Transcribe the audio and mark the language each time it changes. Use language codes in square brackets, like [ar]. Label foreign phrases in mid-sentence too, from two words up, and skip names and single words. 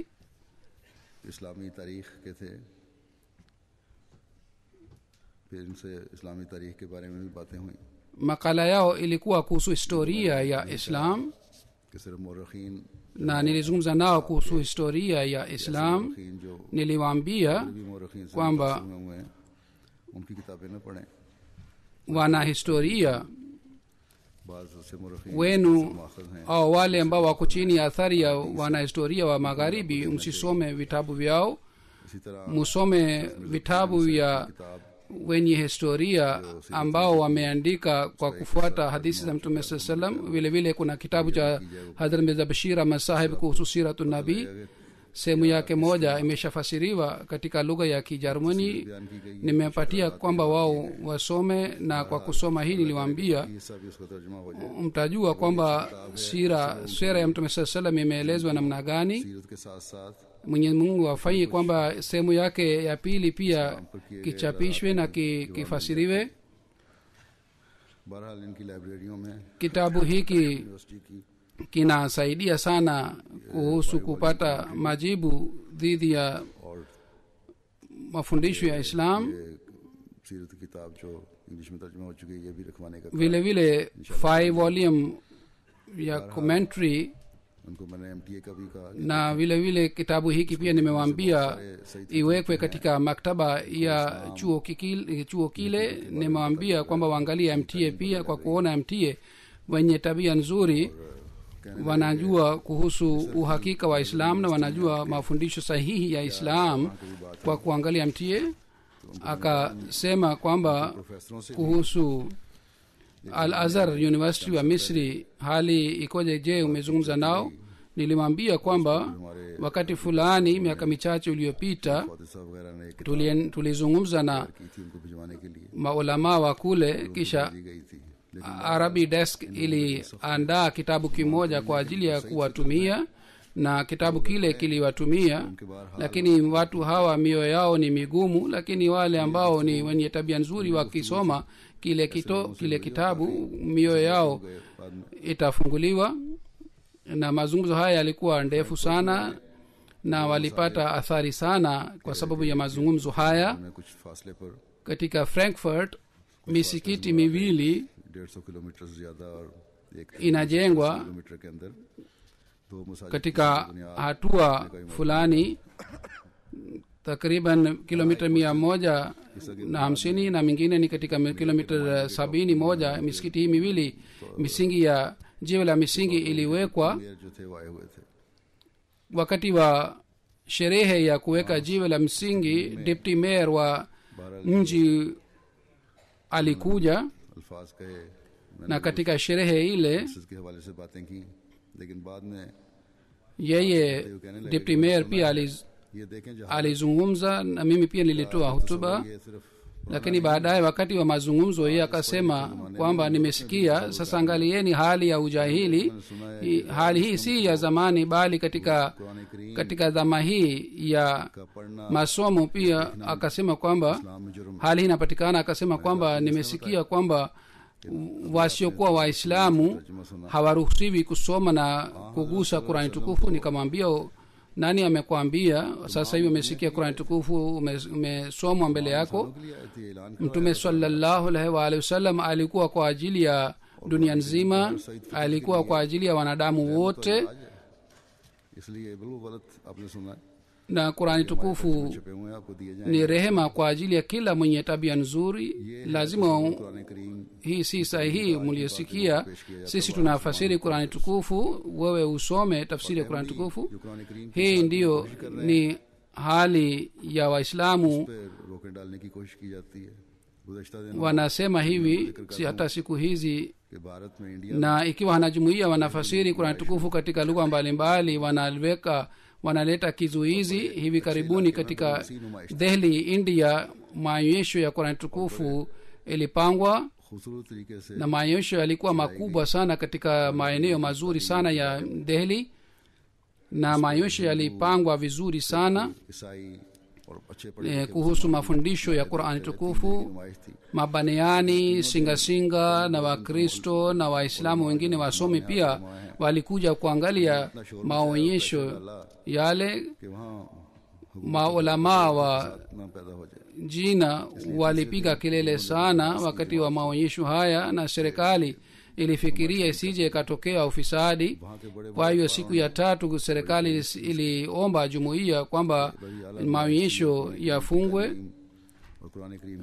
[ur] اسلامی تاریخ کے تھے، پھر ان سے اسلامی تاریخ کے بارے میں بھی باتیں ہوئی [sw] Makala yao ilikuwa kuhusu historia ya Islam, [ur] کہ صرف مؤرخین [sw] na nilizungumza nao kuhusu historia ya Islam. [ur] مؤرخین جو [sw] Niliwaambia [ur] بھی مؤرخین سے [sw] kwamba [ur] متاثر ہوئے ہیں ان کی کتابیں نہ پڑھیں, [sw] wanahistoria [ur] بعض سے مؤرخین [sw] wenu [ur] ماخذ ہیں. [sw] au wale ambao wako chini ya athari ya wanahistoria wa magharibi, msisome vitabu vyao, [ur] اسی طرح [sw] musome vitabu vya [ur] किताब [sw] wenye historia ambao wameandika kwa kufuata hadithi za Mtume saa salam. Vile vile kuna kitabu cha Hadhrat Mirza Bashir Ahmad Sahib kuhusu siratu nabii, sehemu yake moja imeshafasiriwa katika lugha ya Kijerumani. [ur] بیان کی گئی [sw] Nimepatia kwamba wao wasome, na kwa kusoma hii niliwaambia [ur] یہ سب اس کا ترجمہ ہو جائے. [sw] mtajua kwamba sira ya Mtume saa salam imeelezwa namna gani. [ur] سیرت کے ساتھ ساتھ [sw] Mwenyezi Mungu afanye kwamba sehemu yake ya pili pia kichapishwe na kifasiriwe. [ur] بہرحال ان کی لائبریریوں میں [sw] Kitabu hiki [ur] یونیورسٹی کی [sw] kinasaidia sana kuhusu kupata majibu dhidi ya [ur] और [sw] mafundisho ya Islam. [ur] یہ سیرت کی کتاب جو انگلش میں ترجمہ ہو چکی ہے یہ بھی رکھوانے کا [sw] Vile vile 5 volume ya commentary, [ur] ان کو میں نے MTA کا بھی کہا کہ [sw] na vile vile kitabu hiki pia nimewaambia iwekwe katika maktaba ya chuo kile. Nimewaambia kwamba waangalie MTA pia, kwa kuona MTA wenye tabia nzuri wanajua kuhusu uhakika wa Islam na wanajua mafundisho sahihi ya Islam kwa kuangalia MTA. Akasema kwamba [ur] پروفیسروں سے [sw] kuhusu Al Azhar University wa Misri hali ikoje? Je, umezungumza nao? Nilimwambia kwamba wakati fulani miaka michache uliyopita [ur] فوجی صاحب وغیرہ نے ایک کتاب [sw] tulizungumza na [ur] کی تھی ان کو بھجوانے کے لیے [sw] maulama wa kule, kisha [ur] دی گئی تھی، لیکن [sw] Arabi Desk iliandaa kitabu kimoja kwa ajili ya kuwatumia, na kitabu kile kiliwatumia, lakini watu hawa mioyo yao ni migumu, lakini wale ambao ni wenye tabia nzuri wakisoma kile kitabu mioyo yao [ur] بعد میں [sw] itafunguliwa. Na mazungumzo haya yalikuwa ndefu sana na walipata athari sana kwa sababu ya mazungumzo haya. [ur] انہیں کچھ فاصلے پر [sw] Katika Frankfurt misikiti miwili [ur] 150 کلومیٹر سے زیادہ اور ایک [sw] inajengwa [ur] کلومیٹر کے اندر دو مساجد [sw] katika hatua fulani, takriban kilomita 150 na mingine ni katika kilomita 71. misikiti hii miwili, misingi ya jiwe la misingi iliwekwa [ur] میئر جو تھے وہ آئے ہوئے تھے. [sw] wakati wa sherehe ya kuweka jiwe la msingi. [en] Deputy mayor [sw] wa mji alikuja, [ur] الفاظ کہے میں نے [sw] na katika sherehe ile [ur] کے حوالے سے باتیں کی، لیکن بعد میں [sw] yeye [en] deputy mayor [sw] pia [ur] یہ دیکھیں جہاں [sw] alizungumza na mimi pia nilitoa hutuba, [ur] یہ صرف [sw] lakini baadaye wakati wa mazungumzo yeye akasema kwamba nimesikia sasa, angalieni hali ya ujahili. Hali hii si ya zamani, bali katika dhama hii ya [ur] کا پڑھنا [sw] masomo pia. Akasema kwamba [ur] اسلام میں جرم [sw] hali hii inapatikana. Akasema kwamba nimesikia kwamba wasiokuwa waislamu hawaruhusiwi kusoma na kugusa Qurani tukufu. Nikamwambia, nani amekwambia? Sasa hivi umesikia Qurani tukufu umesomwa mbele yako. Mtume sallallahu alaihi wa alihi wasallam alikuwa kwa ajili ya dunia nzima, alikuwa kwa ajili ya wanadamu wote, [ur] اس لیے بالکل غلط آپ نے سنا ہے, [sw] na Qurani tukufu [ur] چھپے ہوئے آپ کو دیے جائیں. [sw] ni rehema kwa ajili ya kila mwenye tabia nzuri. Lazima [ur] قرآن کریم [sw] hii si sahihi mliosikia. Sisi tunafasiri Qurani tukufu, wewe usome tafsiri ya Qurani tukufu. [ur] جو قرآن کریم [sw] Hii ndiyo ni hali ya Waislamu, [ur] پہ روکے ڈالنے کی کوشش کی جاتی ہے. گزشتہ دنوں [sw] wanasema hivi si hata siku hizi, [ur] کے بھارت میں انڈیا [sw] na ikiwa wanajumuia wanafasiri Qurani tukufu katika lugha mbalimbali, wanaleta kizuizi. Hivi karibuni katika Delhi, India, maonyesho ya Qurani tukufu ilipangwa, [ur] خوبصورت طریقے سے [sw] na maonyesho yalikuwa makubwa sana katika maeneo mazuri sana ya Delhi, na maonyesho yalipangwa vizuri sana [ur] عیسائی اور اچھے پڑھے [sw] kuhusu mafundisho ya Qurani tukufu. [ur] نمائش تھی. [sw] Mabaneani, singasinga na Wakristo na Waislamu wengine wasomi pia walikuja kuangalia maonyesho yale. [ur] کہ وہاں [sw] Maulamaa wa [ur] نہ پیدا ہو جائے. [sw] jina walipiga kelele sana wakati wa maonyesho haya, na serikali ilifikiria isije ikatokea ufisadi. Kwa hiyo siku ya tatu serikali iliomba jumuiya kwamba maonyesho yafungwe, [ur] اور قرآن کریم